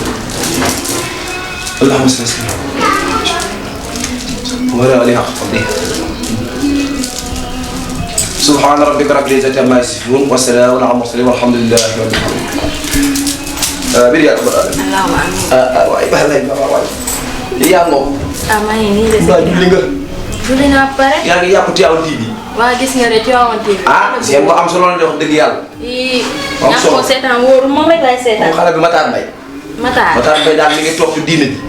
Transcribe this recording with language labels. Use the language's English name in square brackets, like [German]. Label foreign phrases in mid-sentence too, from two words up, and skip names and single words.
[Arabic] اللهم صل وسلم وعلى آله حق قدره. سبحان ربك رب العزة عما يصفون وسلام على المرسلين والحمد لله رب العالمين. بريء اللهم [Wolof] waaye baax nañ ma waaye yaa ngoog. maa ngi nii de. julli nga. julli naa pare. yaa ngi yàpp Tivaouane TV. waa gis nga de Tivaouane TV. seen bu am solo la de wax dëgg yàlla. ñàkk ko seetaan wóoru moom rek laay seetaan. moom xale bi Matar Mbaye. Matar Mbaye daal mi ngi toog ci diine ji.